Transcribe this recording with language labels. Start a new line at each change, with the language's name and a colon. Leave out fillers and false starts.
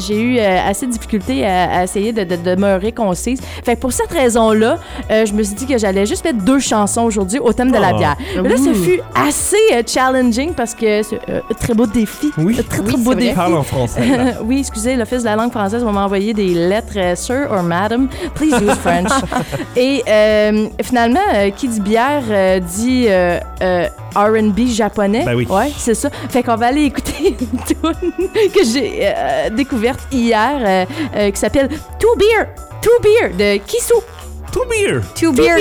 French: J'ai eu assez de difficultés à essayer de demeurer concise. Fait que pour cette raison-là, je me suis dit que j'allais juste mettre deux chansons aujourd'hui au thème de la bière. Mais là, ça fut assez challenging parce que c'est un très beau défi. Oui, très beau défi. Parle en français. Oui, excusez, l'Office de la langue française va m'envoyer des lettres.
English: Sir or madam, please use French.
French: Et finalement, qui dit bière dit R&B japonais. Ben oui. Ouais, c'est ça. Fait qu'on va aller écouter une tune que j'ai découverte hier qui s'appelle Two Beer de Kisu.
English: Two Beer